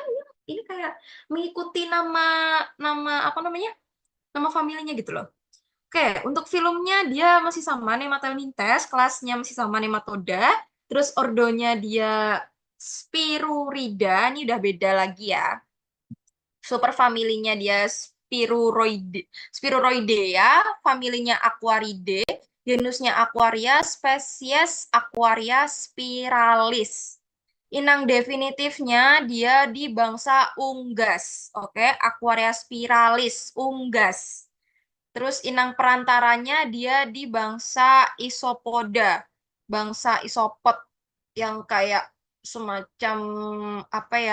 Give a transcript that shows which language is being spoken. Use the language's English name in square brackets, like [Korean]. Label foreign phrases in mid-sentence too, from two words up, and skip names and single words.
[Indonesian] Ini kayak mengikuti nama nama apa namanya? Nama familinya gitu loh. Oke, untuk filmnya dia masih sama Nematelmintes, kelasnya masih sama Nematoda, terus ordonya dia Spirurida, ini udah beda lagi ya. Superfamilinya dia Spiruroidea, familinya Aquaridae, genusnya Aquaria, spesies Aquaria spiralis. Inang definitifnya dia di bangsa unggas, oke? Aquaria spiralis, unggas. Terus inang perantaranya dia di bangsa isopoda, bangsa isopod yang kayak semacam apa ya?